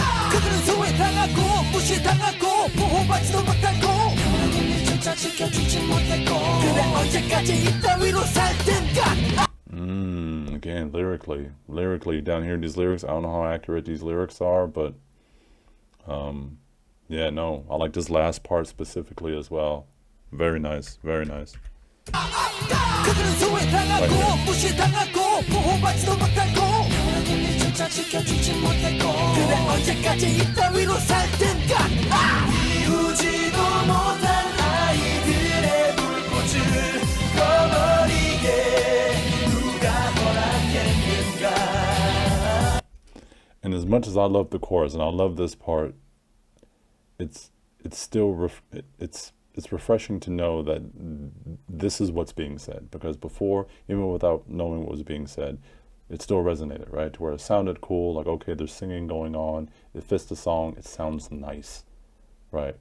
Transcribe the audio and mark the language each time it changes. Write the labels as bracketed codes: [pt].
[ko] 그들은 소외당하고 무시당하고 보호받지도 못하고 그들조차 지켜주지 못했고 그래 언제까지 이따위로 살 텐가? [en] Again, lyrically down here, these lyrics, I don't know how accurate these lyrics are, but yeah, no, I like this last part specifically as well. Very nice, very nice. [ko] 그들은 소외당하고 무시당하고 보호받지도 못하고 그들조차 지켜주지 못했고 그래 언제까지 이따위로 살 텐가? 이루지도 못한 아이들의 불꽃을 꺼버리게 누가 허락했는가? [en] And as much as I love the chorus and I love this part, it's still it's refreshing to know that this is what's being said, because before, even without knowing what was being said, it still resonated, right? To where it sounded cool, like, okay, there's singing going on, it fits the song, it sounds nice, right?